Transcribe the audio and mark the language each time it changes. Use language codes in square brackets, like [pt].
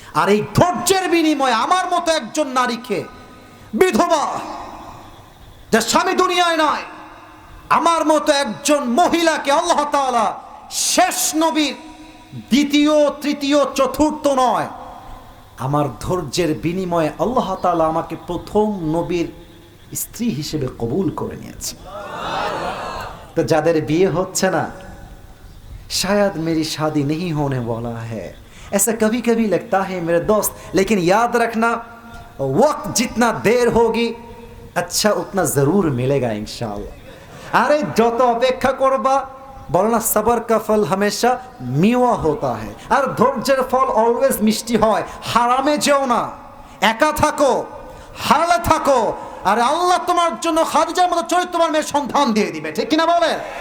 [bn] আর এই ধৈর্যের বিনিময়ে আমার মতো একজন নারীকে, বিধবা যে স্বামী দুনিয়ায় নয়, আমার মতো একজন মহিলাকে আল্লাহ তাআলা শেষ নবীর দ্বিতীয়, তৃতীয়, চতুর্থ নয়, আমার ধৈর্যের বিনিময়ে আল্লাহ তাআলা আমাকে প্রথম নবীর স্ত্রী হিসেবে কবুল করে নিয়েছে। তো যাদের বিয়ে হচ্ছে না, [hi] शायद मेरी शादी नहीं होने वाला है, ऐसा कभी कभी लगता है मेरे दोस्त, लेकिन याद रखना वक्त जितना देर होगी अच्छा उतना ज़रूर मिलेगा इंशाअल्लाह। [bn] अरे যত অপেক্ষা করবা, বলো না [hi] সবর কা ফল হামেশা মিওয়া হোতা है, [bn] আর ধৈর্যের ফল অলওয়েজ মিষ্টি হয়। হারামে যেও না, একা থাকো, হারালে থাকো, আর আল্লাহ তোমার জন্য খাদিজার মতো চরিত্রবান মেয়ের সন্ধান দিয়ে দিবে, ঠিক কিনা বলে?